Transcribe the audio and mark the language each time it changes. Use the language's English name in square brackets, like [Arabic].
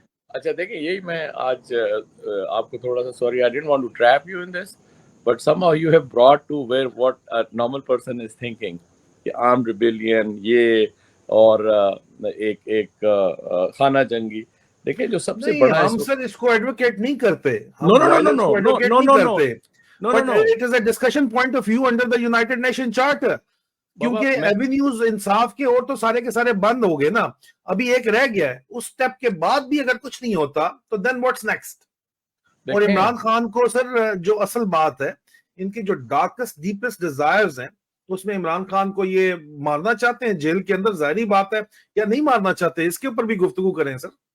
[Urdu] اچھا دیکھیں, یہی میں آج آپ کو تھوڑا سا, [English] sorry I don't want to trap you in this, but somehow you have brought to where what a normal person is thinking [Urdu] کہ armed rebellion یہ اور ایک خانہ جنگی. دیکھیں جو سب سے بڑا ہم سر اس کو ایڈوکیٹ نہیں کرتے, [English] no no no no no no no no no but it is a discussion point of view under the United Nation Charter. [Urdu] کیونکہ ایونیوز انصاف کے اور تو سارے کے سارے بند ہو گئے نا, ابھی ایک رہ گیا ہے, اس سٹیپ کے بعد بھی اگر کچھ نہیں ہوتا تو [English] then what's next. [Urdu] اور عمران خان کو سر جو اصل بات ہے, ان کی جو ڈارکسٹ ڈیپسٹ ڈیزائرز ہیں, اس میں عمران خان کو یہ مارنا چاہتے ہیں جیل کے اندر, ظاہری بات ہے, یا نہیں مارنا چاہتے, اس کے اوپر بھی گفتگو کریں سر.